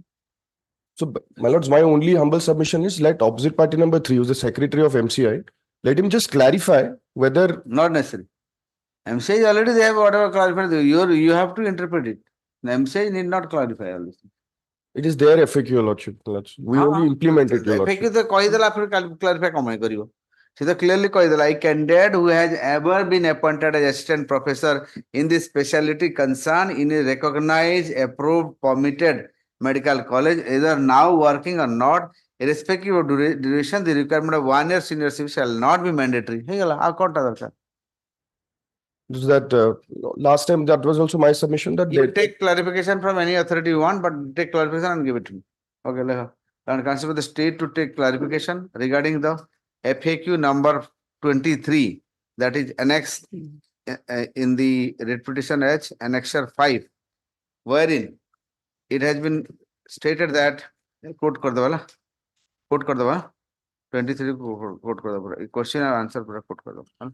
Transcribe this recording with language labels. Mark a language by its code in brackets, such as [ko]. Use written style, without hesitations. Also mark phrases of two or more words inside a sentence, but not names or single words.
[en] So, my lords, my only humble submission is let opposite party number 3, who's the secretary of MCI, let him just clarify whether. Not necessary. MCA is already they have whatever clarified. You have to interpret it. The MCA need not clarify all this. It is their FAQ, Your Lordship. We only implement it, Your Lordship. FAQ [or] ତ କହିଦେଲା ପରେ clarify କଣ ପାଇଁ କରିବ? ସେ ତ [en] clearly କହିଦେଲା a candidate who has ever been appointed as assistant professor in this specialty concern in a recognized, approved, permitted medical college, either now working or not, irrespective of duration, the requirement of 1 year seniorship shall not be mandatory. [or] ହେଇଗଲା ଆଉ କଣଟା ଦରକାର? [en] That last time that was also my submission that You they take clarification from any authority you want, but take clarification and give it to me. Okay, Leha. And consider the state to take clarification regarding the FAQ number 23, that is annexed in the writ petition H, annexure 5, wherein it has been stated that quote [hi] कर देवा [en] 23 quote [hi] कर देवा [en] question and answer quote [hi] कर देवा.